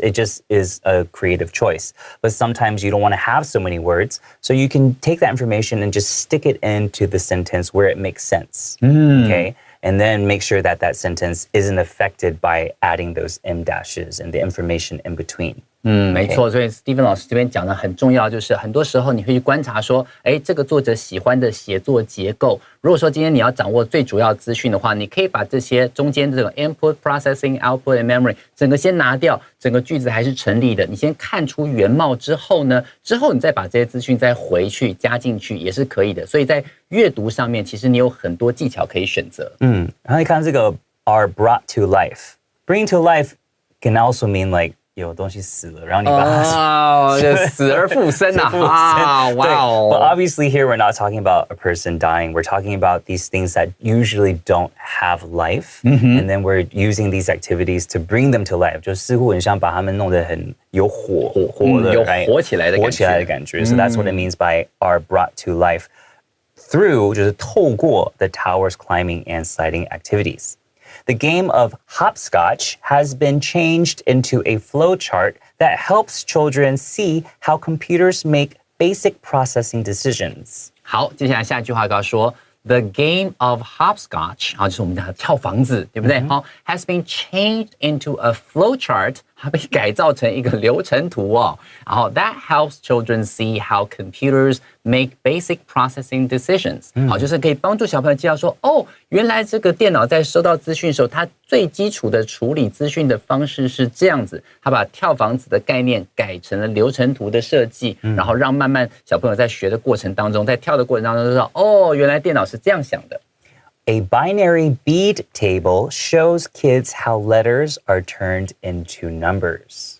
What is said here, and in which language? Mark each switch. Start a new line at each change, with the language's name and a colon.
English: It just is a creative choice. But sometimes you don't want to have so many words, so you can take that information and just stick it into the sentence where it makes sense. Okay? And then make sure that that sentence isn't affected by adding those M dashes and the information in between.
Chinese: 没错，所以 Steven 老师这边讲的很重要，就是很多时候你会去观察说，这个作者喜欢的写作结构。如果说今天你要掌握最主要资讯的话，你可以把这些中间这种
English: input, processing, output and memory
Chinese: 整个先拿掉，整个句子还是成立的。你先看出原貌之后呢，之后你再把这些资讯再回去加进去也是可以的。所以在阅读上面，其实你有很多技巧可以选择。然后你看这个
English: are brought to life. Bring to life can also mean like
Chinese: 有东西死了，然后你把它就死而复生啊！wow.
English: But obviously here we're not talking about a person dying. We're talking about these things that usually don't have life. And then we're using these activities to bring them to life.
Chinese: 就似乎很像把它们弄得很有活的，有活起来的感觉。
English: So that's what it means by are brought to life through
Chinese: 就是透过
English: the tower's climbing and sliding activities. The game of hopscotch has been changed into a flowchart that helps children see how computers make basic processing decisions.
Chinese: 好，接下来下一句话告诉说
English: The game of hopscotch，
Chinese: 就是我们讲的跳房子，对不对？好 ，
English: has been changed into a flowchart，
Chinese: 它被改造成一个流程图哦。然后
English: that helps children see how computers make basic processing decisions。
Chinese: 好，就是可以帮助小朋友知道说，原来这个电脑在收到资讯的时候，它最基础的处理资讯的方式是这样子。它把跳房子的概念改成了流程图的设计，然后让慢慢小朋友在学的过程当中，在跳的过程当中就知道，原来电脑是这样想的。
English: A binary bead table shows kids how letters are turned into numbers.